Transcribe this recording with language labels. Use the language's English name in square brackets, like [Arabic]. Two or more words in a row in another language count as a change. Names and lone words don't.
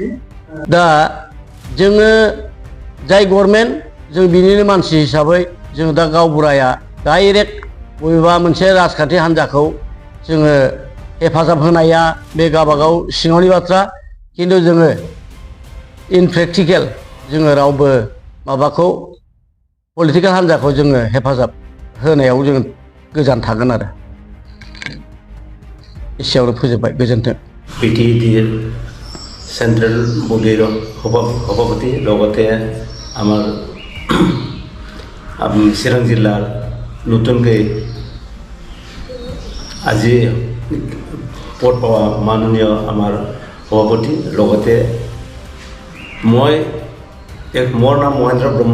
[Bodo] दा जोङो जाय गभर्नमेन्ट जों बिनिनो मानसि हिसाबै जों दा गावबुराया डाइरेक्ट बबेबा मोनसे राजखान्थि हान्जाखौ जोङो हेफाजाब होनाया बे गावबागाव सिङावनि बाथ्रा, खिन्थु जोङो [English] in practical [Bodo] जोङो रावबो माबाखौ पलिटिकेल हान्जाखौ जोङो हेफाजाब होनायाव जोङो गोजान थागोन आरो। एसेयावनो फोजोबबाय, गोजोन्थों। [Assamese] BTED চেণ্ট্ৰেল বডিৰ সভাপতি লগতে আমাৰ চিৰাং জিলাৰ নতুনকৈ আজি পদ পোৱা মাননীয় আমাৰ সভাপতি, লগতে মোৰ নাম মহেন্দ্ৰ ব্ৰহ্ম।